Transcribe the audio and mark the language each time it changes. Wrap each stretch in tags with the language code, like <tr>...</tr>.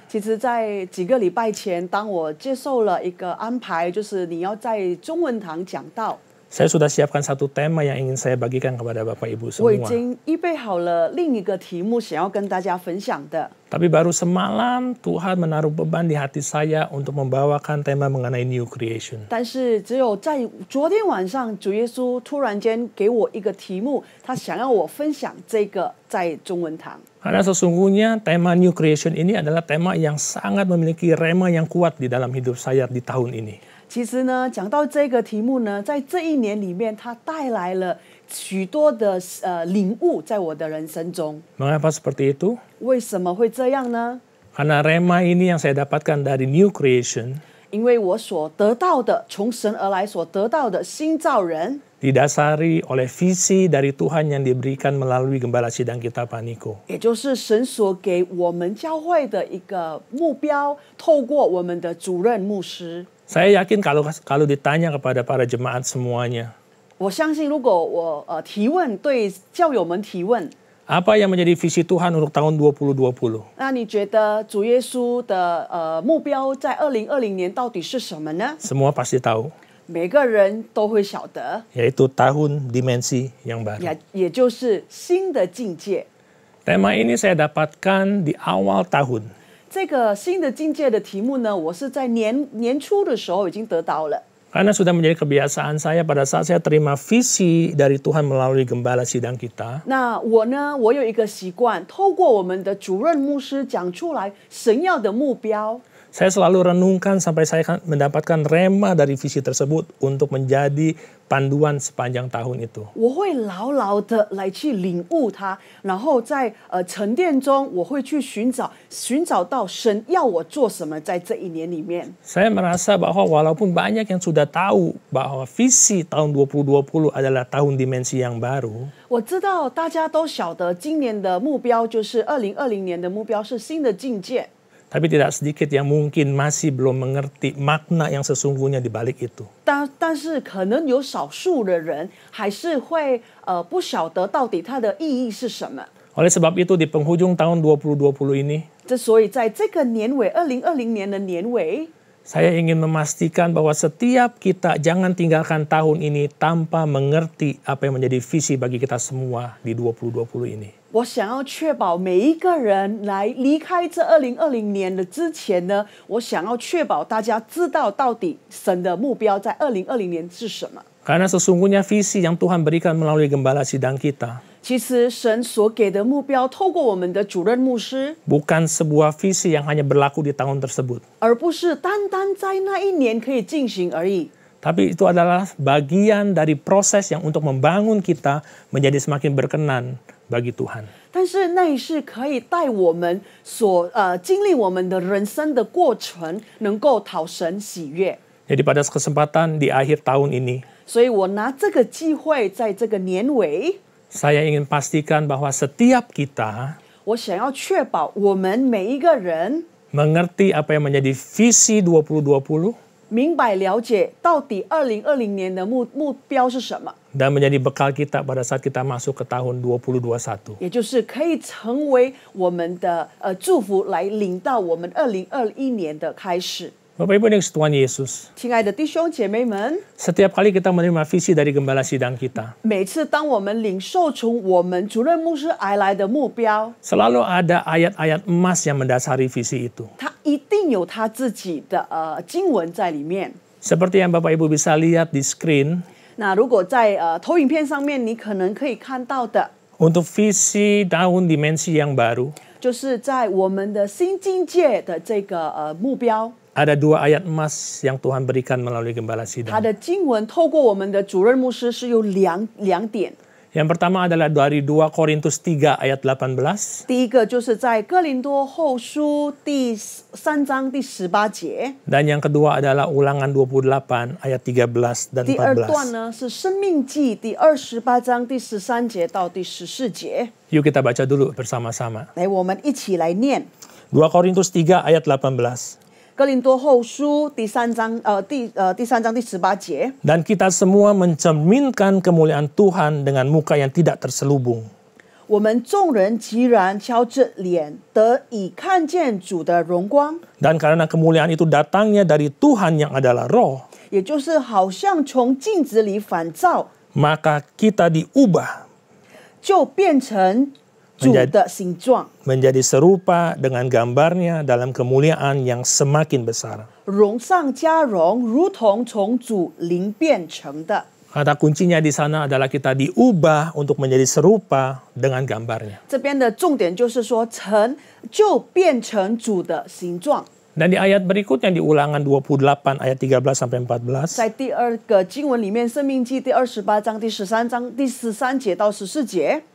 <zh>其实，在几个礼拜前，当我接受了一个安排，就是你要在中文堂讲道，</zh> <id>Saya sudah siapkan satu tema yang ingin saya bagikan kepada Bapak Ibu</id> <zh>我已</zh> <id>semua.</id> <zh>经预备好了另一个题目，想要跟大家分享的。</zh> <id>Tapi baru semalam Tuhan menaruh beban di hati saya untuk membawakan tema mengenai new creation.</id> <zh>但是只有在昨天晚上，主耶稣突然间给我一个题目，他想要我分享这个在中文堂。</zh> <id>Karena sesungguhnya tema new creation ini adalah tema yang sangat memiliki rema yang kuat di dalam hidup saya di tahun ini.</id> <zh>其实呢，讲到这个题目呢，在这一年里面，它带来了许多的领悟在我的人生中。</zh> <id>Mengapa seperti itu?</id> <zh>为什么会这样呢？</zh> <id>Karena rema ini yang saya dapatkan dari new creation</id> <zh>因为我所得到的，从神而来所得到的新造人，</zh> <id>didasari oleh visi dari Tuhan yang diberikan melalui gembala sidang kita Pak Niko.</id> <zh>也就是神所给我们教会的一个目标，透过我们的主任牧师。</zh> <id>Saya yakin kalau ditanya kepada para jemaat semuanya,</id> <zh>我相信，如果我提问对教友们提问，</zh> <id>apa yang menjadi visi Tuhan untuk tahun 2020?</id> <zh>那你觉得主耶稣的目标在2020年到底是什么呢？</zh> <id>Semua pasti tahu,</id> <zh>每个人都会晓得，</zh> <id>yaitu tahun dimensi yang baru.</id> <zh>也就是新的境界。</zh> <id>Tema ini saya dapatkan di awal tahun.</id> <zh>这个新的境界的题目呢，我是在年初的时候已经得到了。</zh> <id>Karena sudah menjadi kebiasaan saya pada saat saya terima visi dari Tuhan melalui gembala sidang kita,</id> <zh>那我呢，我有一个习惯，透过我们的主任牧师讲出来神要的目标。</zh> <id>saya selalu renungkan sampai saya mendapatkan rema dari visi tersebut untuk menjadi panduan sepanjang tahun itu.</id> <zh>我会牢牢的来去领悟它，然后在沉淀中，我会去寻找到神要我做什么，在这一年里面。</zh> <id>Saya merasa bahwa walaupun banyak yang sudah tahu bahwa visi tahun 2020 adalah tahun dimensi yang baru,</id> <zh>我知道大家都晓得，今年的目标就是2020年的目标是新的境界。</zh> <id>tapi tidak sedikit yang mungkin masih belum mengerti makna yang sesungguhnya di balik itu.</id> <zh>但是可能有少数的人还是会不晓得到底它的意义是什么。</zh> <id>Oleh sebab itu di penghujung tahun 2020 ini,</id> <zh>所以在这个年尾，2020年的年尾，</zh> <id>saya ingin memastikan bahwa setiap kita jangan tinggalkan tahun ini tanpa mengerti apa yang menjadi visi bagi kita semua di 2020 ini.</id> <zh>我想要确保每一个人来离开这2020年的之前呢，我想要确保大家知道到底神的目标在2020年是什么。</zh> <id>Karena sesungguhnya visi yang Tuhan berikan melalui gembala sidang kita</id> <zh>其实神所给的目标，透过我们的主任牧师，</zh> <id>bukan sebuah visi yang hanya berlaku di tahun tersebut.</id> <zh>而不是单单在那一年可以进行而已。</zh> <id>Tapi itu adalah bagian dari proses yang untuk membangun kita menjadi semakin berkenan bagi Tuhan.</id> <zh>但是那也是可以带我们所经历我们的人生的过程，能够讨神喜悦。</zh> <id>Jadi pada kesempatan di akhir tahun ini,</id> <zh>所以我拿这个机会，在这个年尾，</zh> <id>saya ingin pastikan bahwa setiap kita</id> <zh>我想要确保我们每一个人</zh> <id>mengerti apa yang menjadi visi 2020</id> <zh>明白了解到底2020年的目标是什么，</zh> <id>dan menjadi bekal kita pada saat kita masuk ke tahun 2021.</id> <zh>也就是可以成为我们的祝福，来领到我们2021年的开始。</zh> <id>Bapak Ibu yang dikasihi Tuhan Yesus,</id> <zh>亲爱的弟兄姐妹们，</zh> <id>setiap kali kita menerima visi dari gembala sidang kita,</id> <zh>每次当我们领受从我们主任牧师而来的目标，</zh> <id>selalu ada ayat-ayat emas yang mendasari visi itu.</id> <zh>他一定有他自己的经文在里面。</zh> <id>Seperti yang Bapak Ibu bisa lihat di screen,</id> <zh>那如果在投影片上面，你可能可以看到的，</zh> <id>untuk visi tahun dimensi yang baru,</id> <zh>就是在我们的新境界的这个目标，</zh> <id>ada dua ayat emas yang Tuhan berikan melalui gembala</id> <zh>他</zh> <id>sidang.</id> <zh>的经文透过我们的主任牧师是有两点。</zh> <id>Yang pertama adalah dari 2 Korintus 3 ayat 18.</id> <zh>第一个就是在哥林多后书第3章第18节，</zh> <id>Dan yang kedua adalah Ulangan 28 ayat 13 dan</id> <zh>第二段</zh> <id>14.</id> <zh>呢是申命记第28章第13节到第14节。</zh> <id>Yuk kita baca dulu bersama-sama.</id> <zh>来，我们一起来念</zh> <id>2 Korintus 3 ayat 18.</id> <zh>哥林多后书第3章第3章第18节。</zh> <id>Dan kita semua mencerminkan kemuliaan Tuhan dengan muka yang tidak terselubung.</id> <zh>我们众人既然敲着脸，得以看见主的荣光，</zh> <id>Dan karena kemuliaan itu datangnya dari Tuhan yang adalah roh,</id> <zh>也也就是好像从镜子里反照，</zh> <id>maka kita diubah</id> <zh>就变成主的形状，</zh> <id>menjadi serupa dengan gambarnya dalam kemuliaan yang semakin besar.</id> <zh>荣上加荣，如同从主灵变成的。</zh> <id>Kata kuncinya di sana adalah kita diubah untuk menjadi serupa dengan gambarnya.</id> <zh>这边的重点就是说，就变成主的形状。</zh> <id>Dan di ayat berikutnya di Ulangan 28 ayat 13 sampai 14.</id> <zh>在第二个经文里面，《生命记》第28章第13章第13节到14节，</zh>